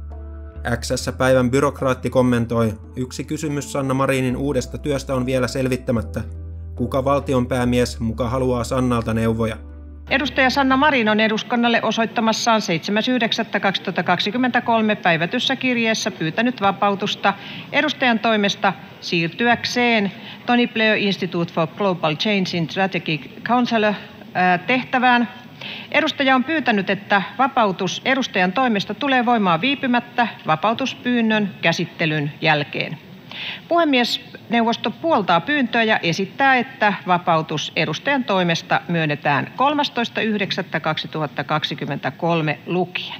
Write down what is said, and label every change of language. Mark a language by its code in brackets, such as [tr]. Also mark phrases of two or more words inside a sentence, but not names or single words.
[fi] X-päivän byrokraatti kommentoi, yksi kysymys Sanna Marinin uudesta työstä on vielä selvittämättä. Kuka valtionpäämies muka haluaa Sannalta neuvoja? Edustaja Sanna Marin on eduskunnalle osoittamassaan 7.9.2023 päivätyssä kirjeessä pyytänyt vapautusta edustajan toimesta siirtyäkseen Tony Blair Institute for Global Change in Strategic Council tehtävään. Edustaja on pyytänyt, että vapautus edustajan toimesta tulee voimaan viipymättä vapautuspyynnön käsittelyn jälkeen. Puhemiesneuvosto puoltaa pyyntöä ja esittää, että vapautus edustajan toimesta myönnetään 13.9.2023 lukien.